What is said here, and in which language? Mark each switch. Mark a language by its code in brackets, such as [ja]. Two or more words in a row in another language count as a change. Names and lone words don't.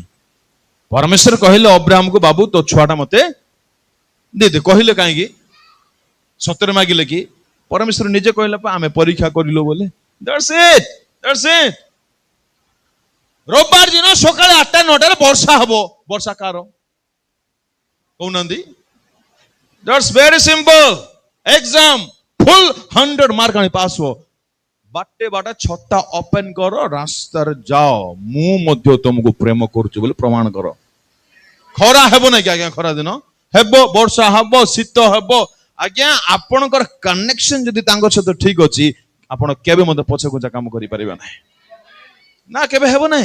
[or] ପରମେଶ୍ୱର କହିଲେ ଅବ୍ରାହମକୁ ବାବୁ ତୋ ଛୁଆଟା ମତେ ଦେଇଦେ। କହିଲେ କାହିଁକି? ସତରେ ମାଗିଲେ କି? ପରମେଶ୍ୱର ନିଜେ କହିଲେ ଆମେ ପରୀକ୍ଷା କରିଲୁ ବୋଲି। [en] That's it. [or] ରବିବାର ଦିନ ସକାଳେ 8ଟା 9ଟାରେ ବର୍ଷା ହବ। ବର୍ଷା କାର କହୁନାହାନ୍ତି? [en] That's very simple. Exam full 100 [or] ମାର୍କ ଆଣି ପାସ୍ ହବ। ବାଟେ ଛତା ଓପେନ କର, ରାସ୍ତାରେ ଯାଅ, ମୁଁ ମଧ୍ୟ ତମକୁ ପ୍ରେମ କରୁଛି ବୋଲି ପ୍ରମାଣ କର। ଖରା ହେବ ନାଇଁ କି ଆଜ୍ଞା? ଖରା ଦିନ ହେବ, ବର୍ଷା ହେବ, ଶୀତ ହେବ। ଆଜ୍ଞା ଆପଣଙ୍କର କନେକ୍ସନ ଯଦି ତାଙ୍କ ସହିତ ଠିକ ଅଛି, ଆପଣ କେବେ ମଧ୍ୟ ପଛଘୁଞ୍ଚା କାମ କରିପାରିବେ ନାହିଁ ନା, କେବେ ହେବ ନାହିଁ।